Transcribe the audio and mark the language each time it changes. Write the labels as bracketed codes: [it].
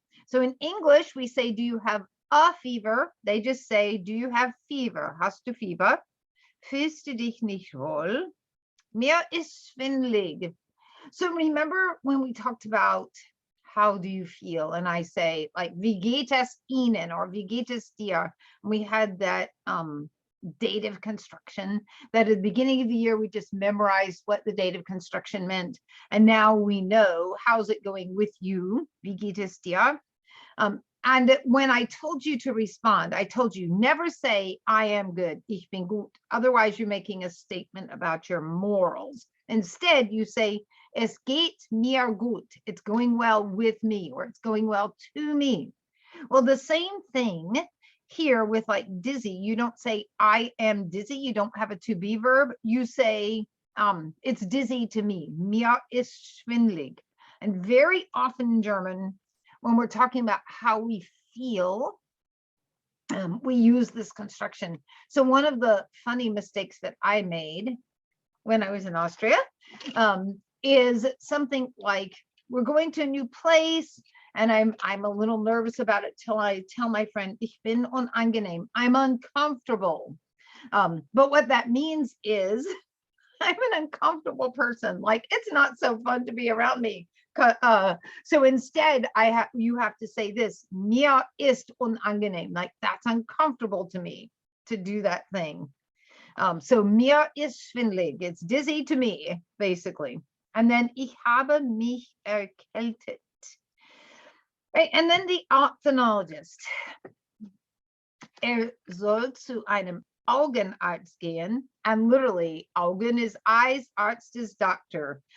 [en] So in English, we say, do you have a fever? They just say, do you have fever? [de] Hast du Fieber? Fühlst du dich nicht wohl? Mir ist schwindelig. [en] So remember when we talked about how do you feel? And I say like, [de] wie geht es Ihnen, [en] or [de] wie geht es dir? [en] We had that dative construction that at the beginning of the year, we just memorized what the dative construction meant. And now we know, how's it going with you? [de] Wie geht es dir? [en] And when I told you to respond, I told you never say, I am good, [de] ich bin gut. [en] Otherwise, you're making a statement about your morals. Instead, you say, [de] es geht mir gut. [en] It's going well with me, or it's going well to me. Well, the same thing here with like dizzy. You don't say, I am dizzy. You don't have a to be verb. You say, it's dizzy to me. [de] Mir ist schwindelig. [en] And very often in German, when we're talking about how we feel, we use this construction. So one of the funny mistakes that I made when I was in Austria is something like, we're going to a new place and I'm a little nervous about it till I tell my friend, [de] ich bin unangenehm, [en] I'm uncomfortable. But what that means is I'm an uncomfortable person. Like, it's not so fun to be around me. So instead, you have to say this, [de] mir ist unangenehm, [en] like that's uncomfortable to me to do that thing. So [de] mir ist schwindelig, [en] it's dizzy to me, basically. And then [de] ich habe mich erkältet. [en] Right? And then the ophthalmologist. [de] Soll zu einem Augenarzt gehen, [en] and literally Augen is eyes, Arzt is doctor.